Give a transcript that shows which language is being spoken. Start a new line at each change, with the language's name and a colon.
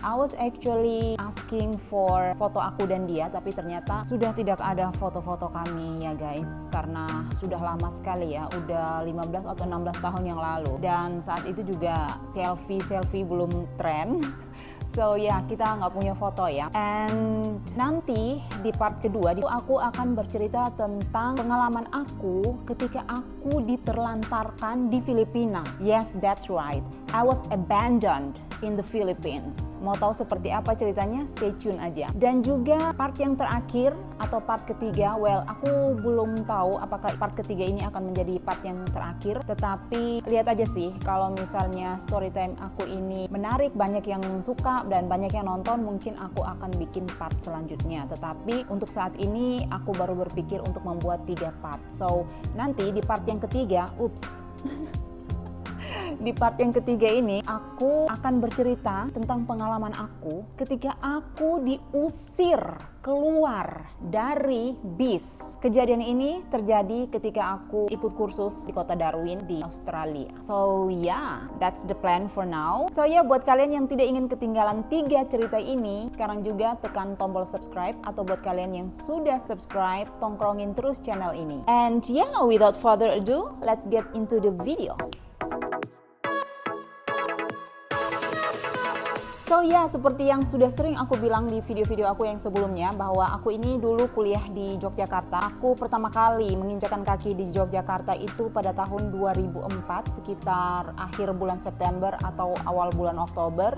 English: I was actually asking for
Indonesian: foto aku dan dia, tapi ternyata sudah tidak ada foto-foto kami ya guys, karena sudah lama sekali ya, udah 15 atau 16 tahun yang lalu, dan saat itu juga selfie belum tren. So kita nggak punya foto ya. And nanti di part kedua aku akan bercerita tentang pengalaman aku ketika aku diterlantarkan di Filipina.
English: Yes, that's right. I was abandoned in the Philippines.
Indonesian: Mau tahu seperti apa ceritanya?
English: Stay tune
Indonesian: aja. Dan juga part yang terakhir atau part ketiga, aku belum tahu apakah part ketiga ini akan menjadi part yang terakhir. Tetapi lihat aja sih, kalau misalnya storytime aku ini menarik, banyak yang suka dan banyak yang nonton, mungkin aku akan bikin part selanjutnya. Tetapi untuk saat ini aku baru berpikir untuk membuat 3 part. So nanti di part yang ketiga, di part yang ketiga ini aku akan bercerita tentang pengalaman aku ketika aku diusir keluar dari bis. Kejadian ini terjadi ketika aku ikut kursus di kota Darwin di Australia.
English: So that's the plan for now.
Indonesian: So buat kalian yang tidak ingin ketinggalan 3 cerita ini, sekarang juga tekan tombol subscribe, atau buat kalian yang sudah subscribe, tongkrongin terus channel ini.
English: And without further ado, let's get into the video.
Indonesian: So seperti yang sudah sering aku bilang di video-video aku yang sebelumnya, bahwa aku ini dulu kuliah di Yogyakarta. Aku pertama kali menginjakan kaki di Yogyakarta itu pada tahun 2004, sekitar akhir bulan September atau awal bulan Oktober.